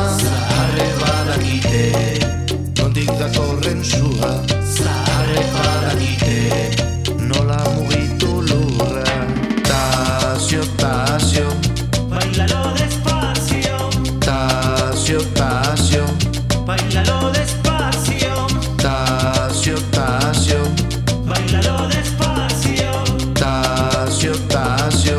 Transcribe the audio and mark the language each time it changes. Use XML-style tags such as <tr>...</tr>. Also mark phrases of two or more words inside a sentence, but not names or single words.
<eu>Zaharre badakite, nondik datorren sua, zaharre badakite, nola mugitu lurra.</eu> <es>Tasio, Tasio, Bailalo despacio, Tasio, Tasio, bailalo despacio, Tasio, Tasio, bailalo despacio, Tasio, Tasio.</es>